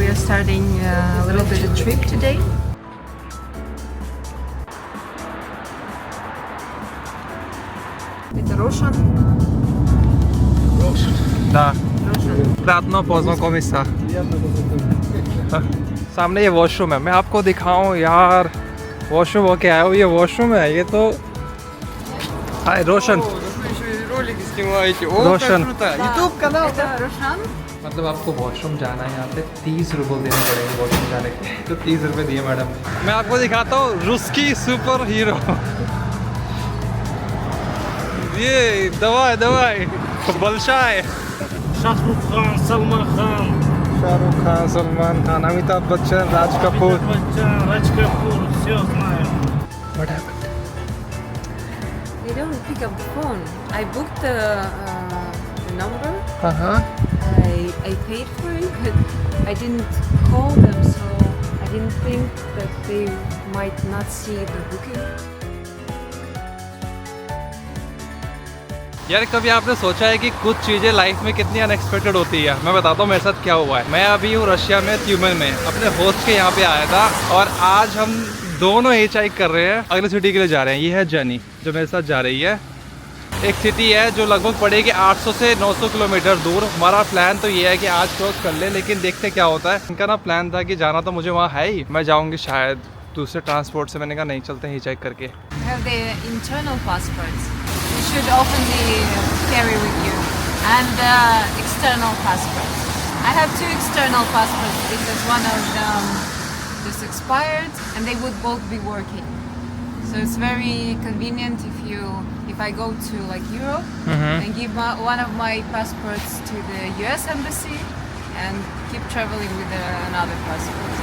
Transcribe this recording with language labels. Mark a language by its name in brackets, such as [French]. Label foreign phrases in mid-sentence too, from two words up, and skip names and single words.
[English] starting a little bit of trip today. [Russian] Это Рошан. Да. Рошан. Приятно познакомиться. [Hindi] सामने ये वॉशरूम है, मैं आपको दिखाऊं यार वॉशरूम हो क्या है, ये वॉशरूम है ये तो। हाय रोशन। [Russian] Вы еще и ролики снимаете. Рошан। Как круто. YouTube канал. Это Рошан. [Hindi] मतलब आपको वॉशरूम जाना है यहाँ पे 30 रुपये देने पड़ेंगे वॉशरूम जाने के, तो 30 रुपये दिए मैडम। मैं आपको दिखाता हूँ रुस्की [English] super hero. [Hindi] ये दवाई बलशाय। शाहरुख खान, सलमान खान, शाहरुख खान, सलमान खान, अमिताभ बच्चन, राज कपूर। Raj Kapoor, [Russian] все знаем. [English] What happened? They don't pick up the phone. I booked the number. I paid for it, but I didn't call them, so I didn't think that they might not see the booking. [Hindi] यार कभी आपने सोचा है कि कुछ चीज़ें लाइफ में कितनी अनएक्सपेक्टेड होती है। मैं बताता हूँ मेरे साथ क्या हुआ है। मैं अभी हूँ रशिया में त्यूमेन में, अपने होस्ट के यहाँ पे आया था और आज हम दोनों [English] hitch hike [Hindi] कर रहे हैं, अगले सिटी के लिए जा रहे हैं। ये है जेनी जो मेरे साथ जा रही है। एक सिटी है जो लगभग पड़ेगी 800 से 900 किलोमीटर दूर। हमारा प्लान तो ये है कि आज क्रॉस कर ले, लेकिन देखते क्या होता है। इनका ना प्लान था कि जाना तो मुझे वहाँ है ही, मैं जाऊँगी शायद दूसरे ट्रांसपोर्ट से। मैंने कहा नहीं चलते [English] hitch hike [Hindi] करके। [English] Have the internal passports. You should openly carry with you, and external passports. I have 2 external passports because one of them just expired, and they would both be working. So it's very convenient if I go to like Europe and give one of my passports to the US embassy and keep traveling with another passport.